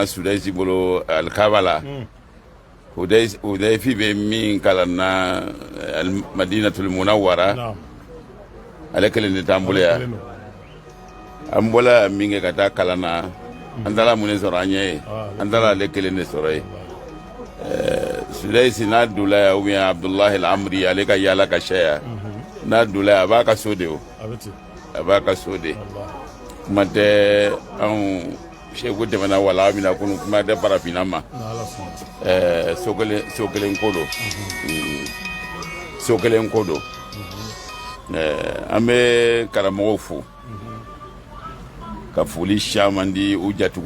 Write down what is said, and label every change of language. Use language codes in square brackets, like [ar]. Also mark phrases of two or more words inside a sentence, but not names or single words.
[bm] Sudɛsi bolo alikaba la Hudayfi bɛ min kalan na Madinatul Munawwara ale kelen de t'an bolo yan an bɔla min kɛ ka taa kalan na an taara mun de sɔrɔ an ɲɛ ye an taara ale kelen de sɔrɔ ye Sudaysi n'a dola yan [fr] ou bien [bm] Abdullahi al-Amri ale ka yaala ka sɛya n'a dola yan a b'a ka so de o a b'a ka so de kuma tɛ anw sheku tɛmɛna wala mina kunu kuma tɛ farafina ma so kelen ko don so kelen ko don an bɛ karamɔgɔw fo ka foli caman di u jatigiw